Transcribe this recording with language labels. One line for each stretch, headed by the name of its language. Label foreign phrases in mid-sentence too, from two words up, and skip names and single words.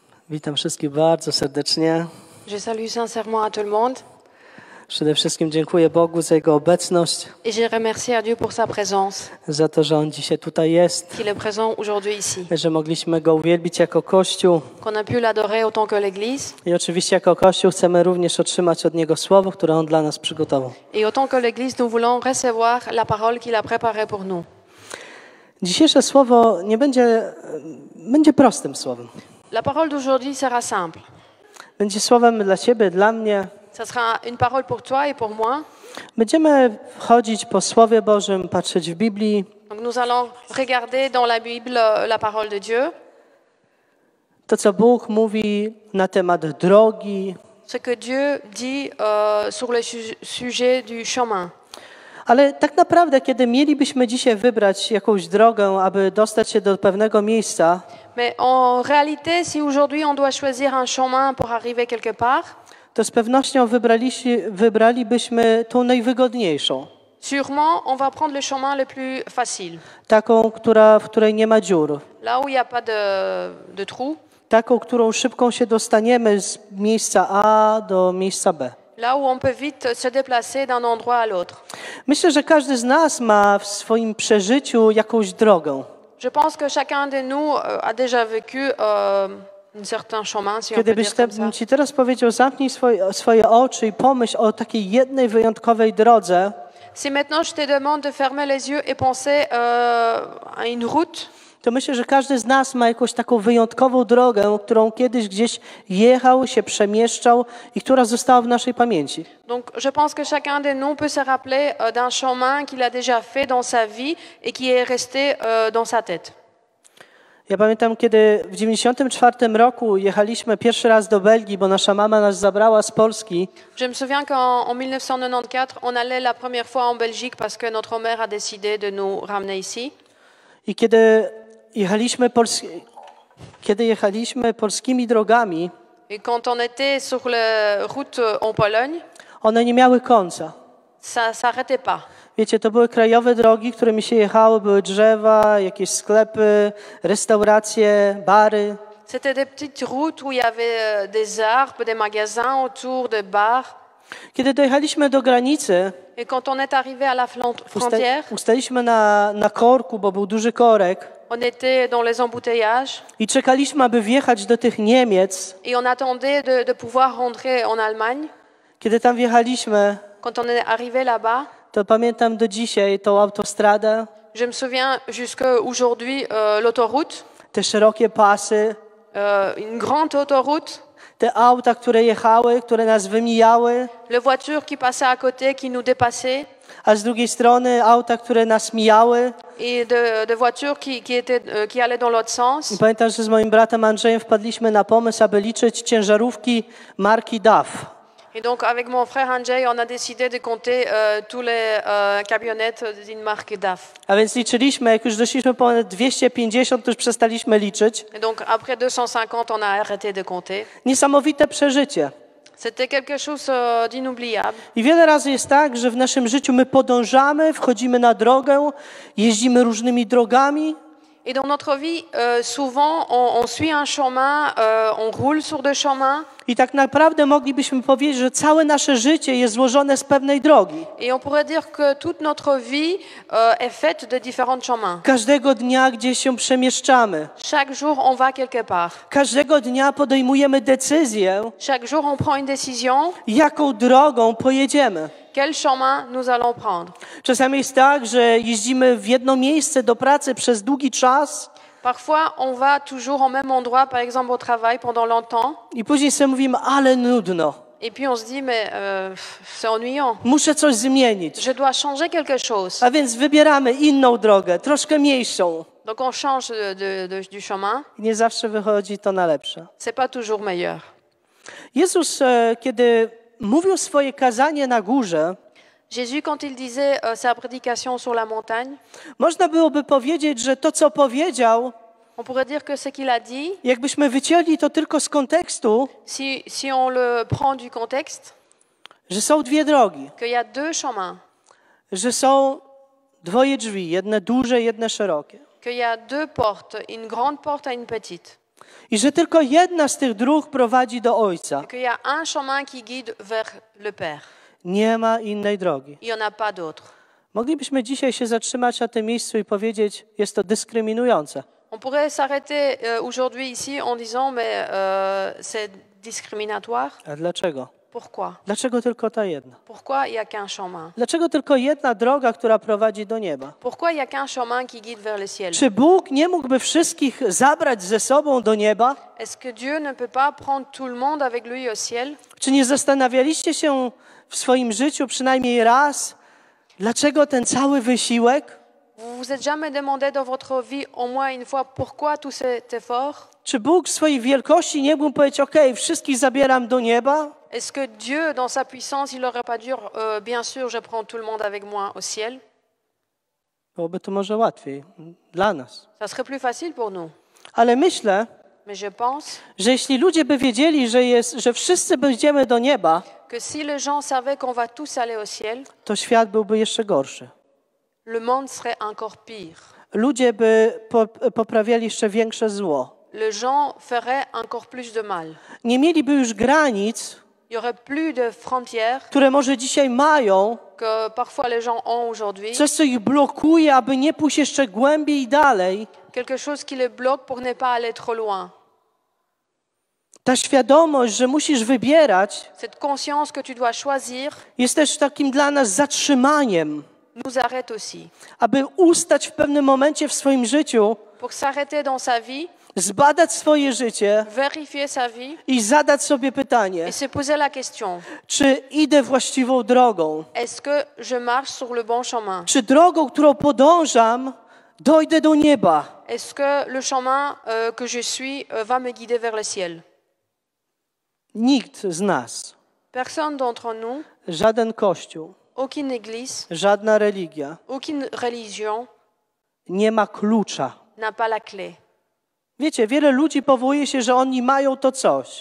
Polish: Witam wszystkich bardzo serdecznie.
French: Je salue sincèrement à tout le monde
Polish: Przede wszystkim dziękuję Bogu za Jego obecność,
French: et je remercie à Dieu pour sa présence,
Polish: za to, że On dzisiaj tutaj jest,
French: qu'il est présent aujourd'hui ici,
Polish: że mogliśmy Go uwielbić jako Kościół.
French: qu'on a pu l'adorer autant que l'Église.
Polish: I oczywiście jako Kościół chcemy również otrzymać od Niego słowo, które On dla nas przygotował.
French: Et autant que l'Église, nous voulons recevoir la parole qu'il a préparée pour nous.
Polish: Dzisiejsze słowo nie będzie prostym słowem.
French: La parole d'aujourd'hui sera simple.
Polish: Będzie słowem dla Ciebie, dla mnie.
French: Ça sera une parole pour toi et pour moi.
Polish: Będziemy chodzić po Słowie Bożym, patrzeć w Biblii.
French: Donc nous allons regarder dans la Bible la parole de Dieu,
Polish: To, co Bóg mówi na temat drogi,
French: ce que Dieu dit sur le sujet du chemin.
Polish: ale tak naprawdę, kiedy mielibyśmy dzisiaj wybrać jakąś drogę, aby dostać się do pewnego miejsca,
French: Mais en réalité, si aujourd'hui on doit choisir un chemin pour arriver quelque part,
Polish: to z pewnością wybralibyśmy tą najwygodniejszą.
French: sûrement on va prendre le chemin le plus facile.
Polish: Taką, w której nie ma dziur.
French: Là où il n'y a pas de trous,
Polish: Taką, którą szybko się dostaniemy z miejsca A do miejsca B.
French: là où on peut vite se déplacer d'un endroit à l'autre.
Polish: Myślę, że każdy z nas ma w swoim przeżyciu jakąś drogę.
French: Je pense que chacun de nous a déjà vécu un certain chemin, si on peut
Polish: Kiedy
French: dire comme ça.
Polish: Ci teraz powiedział, zamknij swoje oczy i pomyśl o takiej jednej wyjątkowej drodze,
French: Si maintenant je te demande de fermer les yeux et penser à une route,
Polish: to myślę, że każdy z nas ma jakąś taką wyjątkową drogę, którą kiedyś gdzieś jechał, się przemieszczał i która została w naszej pamięci.
French: donc je pense que chacun de nous peut se rappeler d'un chemin qu'il a déjà fait dans sa vie et qui est resté dans sa tête.
Polish: Ja pamiętam, kiedy w 1994 roku jechaliśmy pierwszy raz do Belgii, bo nasza mama nas zabrała z Polski.
French: Je me souviens qu'en 1994, on allait la première fois en Belgique parce que notre mère a décidé de nous ramener ici.
Polish: I kiedy jechaliśmy polskimi drogami,
French: Et quand on était sur la route en Pologne,
Polish: one nie miały końca.
French: ça s'arrêtait pas.
Polish: Wiecie, to były krajowe drogi, którymi się jechało, były drzewa, jakieś sklepy, restauracje, bary.
French: C'était des petites routes où il y avait des arbres, des magasins autour, des bars.
Polish: Kiedy dojechaliśmy do granicy,
French: Et quand on est arrivé à la frontière,
Polish: ustaliśmy na korku, bo był duży korek
French: on était dans les embouteillages
Polish: i czekaliśmy, aby wjechać do tych Niemiec.
French: et on attendait de pouvoir rentrer en Allemagne.
Polish: Kiedy tam wjechaliśmy,
French: Quand on est arrivé là-bas,
Polish: to pamiętam do dzisiaj tą autostradę,
French: je me souviens jusqu'à aujourd'hui l'autoroute,
Polish: te szerokie pasy,
French: une grande autoroute,
Polish: te auta, które jechały, które nas wymijały,
French: les voitures qui passaient à côté, qui nous dépassaient,
Polish: a z drugiej strony auta, które nas mijały.
French: et de voitures qui allaient dans l'autre sens.
Polish: I pamiętam, że z moim bratem Andrzejem wpadliśmy na pomysł, aby liczyć ciężarówki marki DAF.
French: Et donc avec mon frère Andrzej, on a décidé de compter tous les camionnettes d'une marque DAF.
Polish: A więc liczyliśmy, jak już doszliśmy ponad 250, to już przestaliśmy liczyć.
French: Et donc après 250, on a arrêté de compter.
Polish: Niesamowite przeżycie.
French: C'était quelque chose d'inoubliable.
Polish: I wiele razy jest tak, że w naszym życiu my podążamy, wchodzimy na drogę, jeździmy różnymi drogami.
French: Et dans notre vie, souvent, on suit un chemin, on roule sur des chemins.
Polish: I tak naprawdę moglibyśmy powiedzieć, że całe nasze życie jest złożone z pewnej drogi.
French: Et on pourrait dire que toute notre vie est faite de différents chemins.
Polish: Każdego dnia gdzieś się przemieszczamy.
French: Chaque jour, on va quelque part.
Polish: Każdego dnia podejmujemy decyzję,
French: Chaque jour, on prend une décision.
Polish: jaką drogą pojedziemy.
French: Quel chemin nous allons prendre?
Polish: Czasami jest tak, że jeździmy w jedno miejsce do pracy przez długi czas
French: Parfois, on va toujours au même endroit, par exemple au travail, pendant longtemps.
Polish: i później sobie mówimy, ale nudno.
French: Et puis on se dit, mais c'est ennuyant.
Polish: Muszę coś zmienić.
French: Je dois changer quelque chose.
Polish: A więc wybieramy inną drogę, troszkę mniejszą.
French: Donc on change du chemin.
Polish: I nie zawsze wychodzi to na lepsze.
French: C'est pas toujours meilleur.
Polish: Jezus, kiedy mówił swoje kazanie na górze,
French: Jésus, quand il disait sa prédication sur la montagne,
Polish: można byłoby powiedzieć, że to, co powiedział,
French: on pourrait dire que ce qu'il a dit,
Polish: jakbyśmy wycięli to tylko z kontekstu,
French: si on le prend du contexte,
Polish: że są dwie drogi,
French: qu'il y a deux chemins,
Polish: że są dwoje drzwi, jedne duże, jedne szerokie.
French: qu'il y a deux portes, une grande porte et une petite.
Polish: I że tylko jedna z tych dróg prowadzi do Ojca.
French: Qu'il y a un chemin qui guide vers le Père.
Polish: Nie ma innej drogi.
French: Il n'y en a pas d'autre.
Polish: Moglibyśmy dzisiaj się zatrzymać na tym miejscu i powiedzieć, jest to dyskryminujące.
French: On pourrait s'arrêter aujourd'hui ici en disant, mais c'est discriminatoire.
Polish: A dlaczego?
French: Pourquoi?
Polish: Dlaczego tylko ta jedna?
French: Pourquoi il n'y a qu'un chemin?
Polish: Dlaczego tylko jedna droga, która prowadzi do nieba?
French: Pourquoi il n'y a qu'un chemin qui guide vers le ciel?
Polish: Czy Bóg nie mógłby wszystkich zabrać ze sobą do nieba?
French: Est-ce que Dieu ne peut pas prendre tout le monde avec lui au ciel?
Polish: Czy nie zastanawialiście się w swoim życiu przynajmniej raz, dlaczego ten cały wysiłek?
French: Vous vous êtes jamais demandé dans votre vie au moins une fois pourquoi tout cet effort?
Polish: Czy Bóg w swojej wielkości nie mógł powiedzieć, okej, wszystkich zabieram do nieba?
French: Est-ce que Dieu, dans sa puissance, il n'aurait pas dit, bien sûr, je prends tout le monde avec moi au ciel?
Polish: Byłoby to może łatwiej dla nas.
French: Ça serait plus facile pour nous.
Polish: Ale myślę,
French: Mais je pense
Polish: że jeśli ludzie by wiedzieli, że wszyscy będziemy do nieba,
French: que si les gens savaient qu'on va tous aller au ciel,
Polish: to świat byłby jeszcze gorszy.
French: le monde serait encore pire.
Polish: Ludzie by poprawiali jeszcze większe zło.
French: Les gens feraient encore plus de mal.
Polish: Nie mieliby już granic,
French: Il y aurait plus de frontières
Polish: które może dzisiaj mają,
French: que parfois les gens ont aujourd'hui.
Polish: coś, co ich blokuje, aby nie pójść jeszcze głębiej i dalej.
French: Quelque chose qui les bloque pour ne pas aller trop loin.
Polish: Ta świadomość, że musisz wybierać,
French: Cette conscience que tu dois choisir
Polish: jest też takim dla nas zatrzymaniem,
French: nous arrête aussi.
Polish: aby ustać w pewnym momencie w swoim życiu,
French: Pour s'arrêter dans sa vie,
Polish: zbadać swoje życie
French: vérifier sa vie
Polish: i zadać sobie pytanie,
French: et se poser la question,
Polish: czy idę właściwą drogą,
French: est-ce que je marche sur le bon chemin?
Polish: czy drogą, którą podążam, dojdę do nieba.
French: Est-ce que le chemin que je suis va me guider vers le ciel?
Polish: Nikt z nas,
French: Personne d'entre nous,
Polish: żaden kościół,
French: aucune église,
Polish: żadna religia
French: aucune religion
Polish: nie ma klucza.
French: n'a pas la clé.
Polish: Wiecie, wiele ludzi powołuje się, że oni mają to coś.